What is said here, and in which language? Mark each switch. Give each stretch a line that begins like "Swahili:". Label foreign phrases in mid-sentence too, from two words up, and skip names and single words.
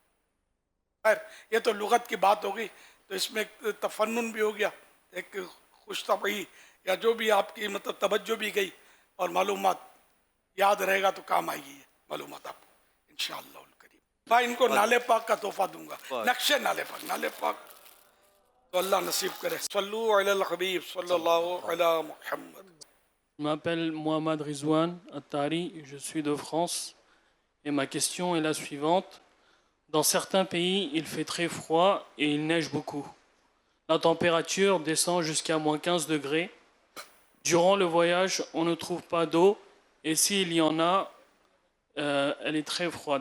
Urdu: خیر, یہ تو لغت کی بات ہو گئی. تو اس میں ایک تفنن بھی ہو گیا, ایک خوش طبعی یا جو بھی آپ کی مطلب توجہ بھی گئی, اور معلومات یاد رہے گا تو کام آئے گی یہ معلومات آپ کو
Arabic: انشاءاللہ الکریم.
Urdu: میں ان کو نالے پاک کا تحفہ دوں گا, نقشے نالے پاک تو اللہ نصیب کرے.
Arabic: صلو علی الحبیب صلی اللہ علی محمد.
French: Je m'appelle Mohamed Rizwan Attari, je suis de France et ma question est la suivante. Dans certains pays, il fait très froid et il neige beaucoup. La température descend jusqu'à moins 15 degrés. Durant le voyage, on ne trouve pas d'eau et s'il y en a, elle est très froide.